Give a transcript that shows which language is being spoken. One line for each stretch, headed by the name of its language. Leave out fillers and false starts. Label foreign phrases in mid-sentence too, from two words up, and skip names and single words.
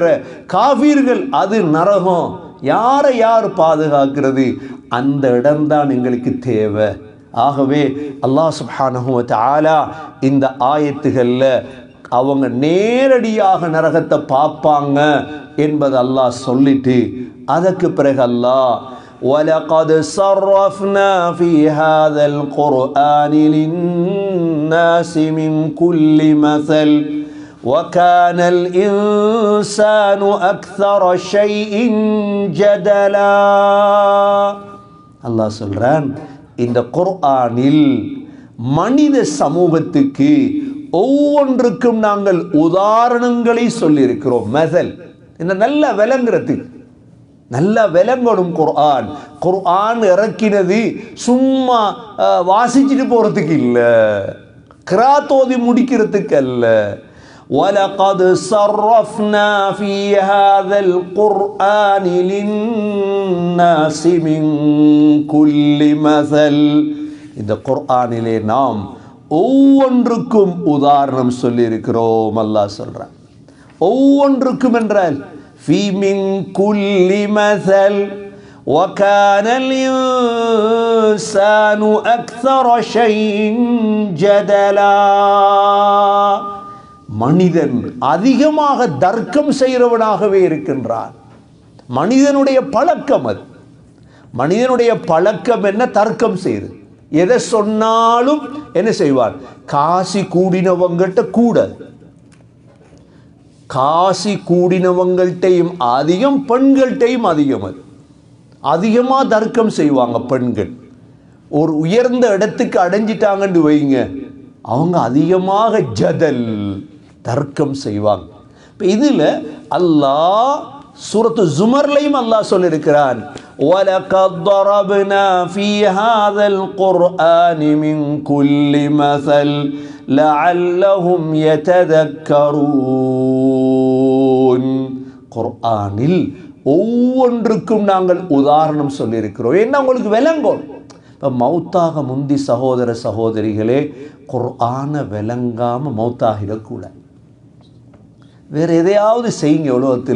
Tamil: காஃபிர்கள் அது நரகம். யாரை யார் பாதுகாக்கிறது? அந்த இடம்தான் எங்களுக்கு தேவை. ஆகவே அல்லாஹ்
Arabic: سبحانه وتعالى
Tamil: இந்த ஆயத்துகளில் அவங்க நேரடியாக நரகத்தை பார்ப்பாங்க என்பது அல்லாஹ் சொல்லிட்டு அதற்கு பிறகு அல்லாஹ்
Arabic: وَلَقَدْ صَرَّفْنَا فِي هَذَا الْقُرْآنِ لِلنَّاسِ مِنْ كُلِّ مَثَلٍ وَكَانَ الْإِنسَانُ أَكْثَرَ شَيْءٍ جَدَلًا.
Tamil: அல்லாஹ் சொல்றான், இந்த குர்ஆனில் மனித சமூகத்துக்கு ஒவ்வொன்றுக்கும் நாங்கள் உதாரணங்களை சொல்லியிருக்கிறோம். மதல் இந்த நல்ல விளங்குறதுக்கு, நல்லா விளங்கணும். குர்ஆன் இறக்கினது சும்மா வாசிச்சுட்டு போறதுக்கு இல்லை, கிராத்தோதி முடிக்கிறதுக்கு அல்ல.
Arabic: وَلَقَدْ صَرَّفْنَا فِي هَذَا الْقُرْآنِ لِلنَّاسِ مِنْ كُلِّ مَثَلٍ.
Tamil: இந்த குர்ஆனிலே நாம் ஒவ்வொன்றுக்கும் உதாரணம் சொல்லியிருக்கிறோம். அல்லாஹ் சொல்றான் ஒவ்வொன்றுக்கும் என்றால்
Arabic: في من كل مثل وكان الإنسان أكثر شيء جدلا.
Tamil: மனிதன் அதிகமாக தர்க்கம் செய்கிறவனாகவே இருக்கின்றான். மனிதனுடைய பழக்கம் அது. மனிதனுடைய பழக்கம் என்ன? தர்க்கம் செய்யுது. எதை சொன்னாலும் என்ன செய்வான்? காசி கூடினவங்கிட்ட கூட, காசி கூடினவங்கள்ட்டையும் அதிகம், பெண்கள்கிட்டையும் அதிகம். அது அதிகமாக தர்க்கம் செய்வாங்க பெண்கள். ஒரு உயர்ந்த இடத்துக்கு அடைஞ்சிட்டாங்கன்னு வைங்க, அவங்க அதிகமாக ஜதல் தர்க்கம் செய்வாங்க. இப்போ இதில் அல்லாஹ் சூரத்து ஜுமர்லையும் அல்லாஹ் சொல்லியிருக்கிறான்,
Arabic: وَلَقَدْ ضَرَبْنَا فِي هَذَا الْقُرْآنِ مِنْ كُلِّ مَثَلٍ لَعَلَّهُمْ يَتَذَكَّرُونَ.
Tamil: குர்ஆனில் ஒவ்வொன்றுக்கும் நாங்கள் உதாரணம் சொல்லியிருக்கிறோம். என்ன உங்களுக்கு விளங்கும். இப்போ மௌத்தாக முந்தி சகோதர சகோதரிகளே, குர்ஆனை விளங்காமல் மௌத்தாகிடக்கூடாது. வேறு எதையாவது செய்யுங்க உலகத்தில்.